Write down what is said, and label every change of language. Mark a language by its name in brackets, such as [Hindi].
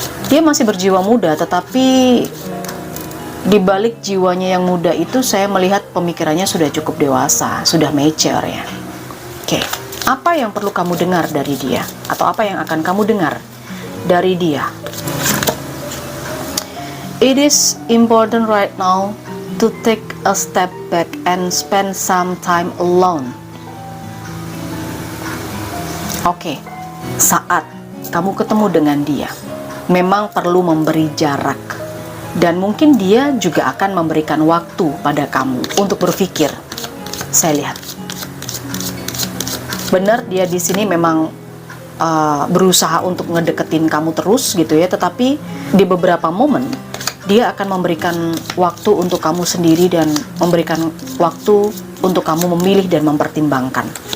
[Indonesian] Dia masih berjiwa muda, tetapi di balik jiwanya yang muda itu saya melihat pemikirannya sudah cukup dewasa, sudah [English] mature [Indonesian] ya. Oke. Apa yang perlu kamu dengar dari dia? Atau apa yang akan kamu dengar dari dia? [English] It is important right now to take a step back and spend some time alone. [Indonesian] Oke, saat kamu ketemu dengan dia, memang perlu memberi jarak. Dan mungkin dia juga akan memberikan waktu pada kamu untuk berpikir. Saya lihat. Benar, dia di sini memang berusaha untuk ngedeketin kamu terus gitu ya, tetapi di beberapa momen dia akan memberikan waktu untuk kamu sendiri dan memberikan waktu untuk kamu memilih dan mempertimbangkan.